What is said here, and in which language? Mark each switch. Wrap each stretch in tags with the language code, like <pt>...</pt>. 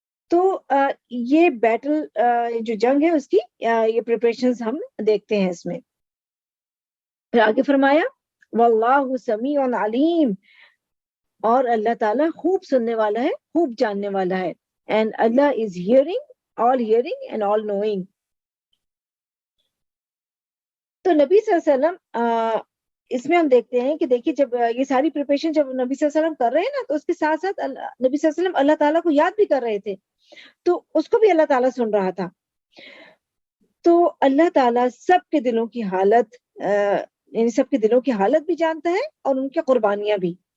<ur>تو یہ بیٹل جو جنگ ہے اس کی یہ پریپریشنز ہم دیکھتے ہیں اس میں. پھر آگے فرمایا</ur> <ar>واللہ سمیع علیم،</ar> <ur>اور اللہ تعالیٰ خوب سننے والا ہے، خوب جاننے والا ہے.</ur> <en>And Allah is all hearing and all knowing.</en> <ur>تو نبی صلی اللہ علیہ وسلم اس میں ہم دیکھتے ہیں کہ دیکھیے جب یہ ساری پریپریشن جب نبی صلی اللہ علیہ وسلم کر رہے ہیں نا، تو اس کے ساتھ ساتھ نبی صلی اللہ علیہ وسلم اللہ تعالیٰ کو یاد بھی کر رہے تھے، تو اس کو بھی اللہ تعالیٰ سن رہا تھا. تو اللہ تعالیٰ سب کے دلوں کی حالت یعنی سب کے دلوں کی حالت بھی جانتا ہے اور ان کی قربانیاں بھی.</ur>